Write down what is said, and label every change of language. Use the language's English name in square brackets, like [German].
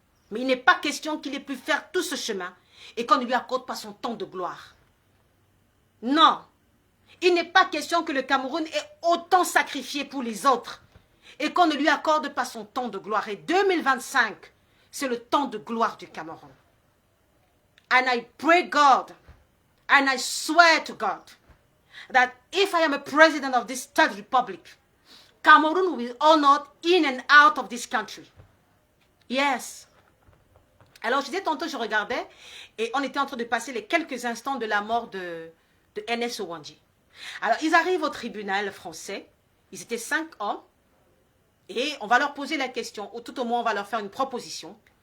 [French] Mais il n'est pas question qu'il ait pu faire tout ce chemin et qu'on ne lui accorde pas son temps de gloire. Non. Il n'est pas question que le Cameroun ait autant sacrifié pour les autres et qu'on ne lui accorde pas son temps de gloire. Et 2025, c'est le temps de gloire du Cameroun. [English] And I pray God, and I swear to God, that if I am a president of this third republic, Cameroon will be honored in and out of this country. Yes. [French] Alors, je disais tantôt, je regardais, et on était en train de passer les quelques instants de la mort de Ernest Ouandji. Alors, ils arrivent au tribunal français, ils étaient 5 hommes, et on va leur poser la question, ou tout au moins on va leur faire une proposition.